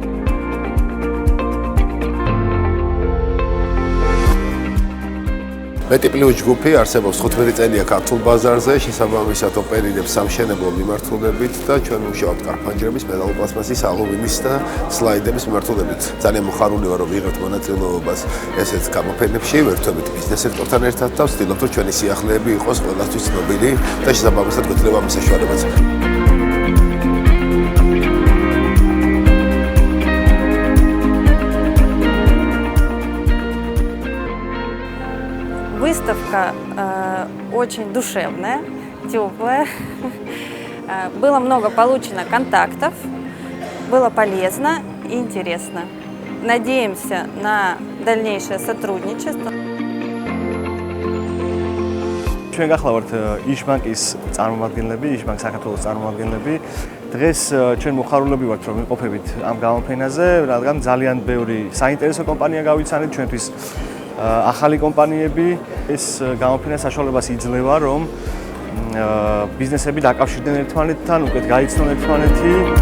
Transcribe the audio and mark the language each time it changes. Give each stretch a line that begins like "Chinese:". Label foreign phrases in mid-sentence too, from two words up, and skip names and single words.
Georgian: მეტიპლიუს ჯგუფი არსებობს 15 წელია ქართულ ბაზარზე, შესაბამისად ოპერირებს სამშენებლო მიმართულებით და ჩვენ მუშაობთ კარფანჯრების, მეტალოპლასმასის, ალუმინის და სლაიდების მიმართულებით. ძალიან მოხარული ვარ, რომ ვიღებთ მონაწილეობას ესეთ გამოფენებში, ვერთვებით ბიზნეს სექტორთან ერთად და ვცდილობთ, რომ ჩვენი სიახლეები იყოს ყველასთვის ცნობილი და შესაბამისად გვეძლება ამის საშუალებაც.
Russian: Выставка очень душевная, теплая. Было много получено контактов, было полезно и интересно. Надеемся на дальнейшее сотрудничество.
Georgian: ჩვენ გახლავართ იშბანკის წარმომადგენლები, იშბანკ საქართველოს წარმომადგენლები. დღეს ჩვენ მოხარულები ვართ, რომ ვიმყოფებით ამ გამოფენაზე, რადგან ძალიან ბევრი საინტერესო კომპანია გავიცანეთ ჩვენთვის. ახალი კომპანიები ეს გამოფენა საშუალებას იძლევა, რომ ბიზნესები დაკავშირდნენ ერთმანეთთან, უკეთ გაიცნონ ერთმანეთი.